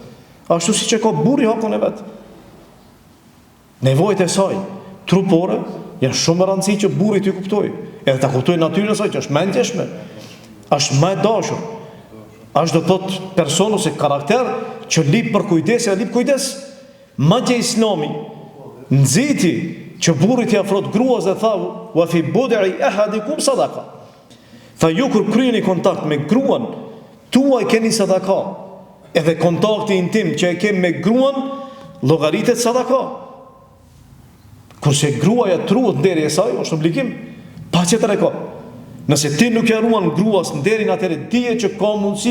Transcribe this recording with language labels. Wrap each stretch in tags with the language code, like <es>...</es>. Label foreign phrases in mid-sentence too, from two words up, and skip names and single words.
<sq>Ashtu siç e ka burri hakun e vet. Nevojat e saj trupore janë shumë e rëndësishme që burri t'i kuptojë. Edhe ta kuptojë natyrën e saj që është më e ndjeshme. Është më e dashur. Është do të thotë person ose karakter që lip për kujdes e lip kujdes. Madje Islami nxiti që burri t'i afrohet gruas dhe tha</sq> <ar>وفي بضع أحدكم صدقة.</ar> <sq>Tha ju kur kryeni kontakt me gruan tuaj keni sadaka. Edhe kontakti intim që e kemi me gruan llogaritet sadaka. Kurse gruaja truhet nderi e saj, është obligim, pa qëtër e ka. Nëse ti nuk e ruan gruas nderin, atëre dije që ka mundësi.</sq>